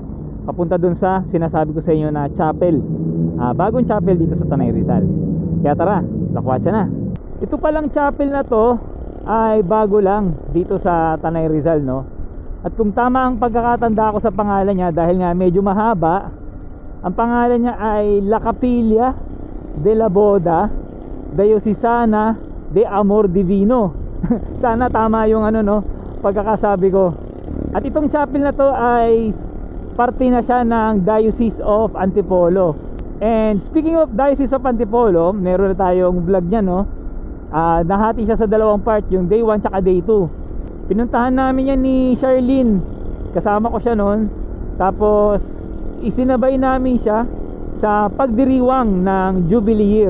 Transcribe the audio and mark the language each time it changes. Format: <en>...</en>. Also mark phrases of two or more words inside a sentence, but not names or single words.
<tl>Papunta dun sa sinasabi ko sa inyo na chapel. Bagong chapel dito sa Tanay Rizal. Kaya tara, lakwatsa na. Ito palang chapel na to ay bago lang dito sa Tanay Rizal, At kung tama ang pagkakatanda ko sa pangalan niya, dahil nga medyo mahaba, ang pangalan niya ay La Capilla de la Boda, Diocesana de Amor Divino. Sana tama yung pagkakasabi ko. At itong chapel na to ay parte na siya ng Diocese of Antipolo.</tl> <en>And speaking of</en> <tl>Diocese of Antipolo, meron na tayong vlog niya, nahati siya sa 2 part, yung day 1 tsaka day 2. Pinuntahan namin yan ni Charlene, kasama ko siya noon. Tapos isinabay namin siya sa pagdiriwang ng Jubilee Year.</tl>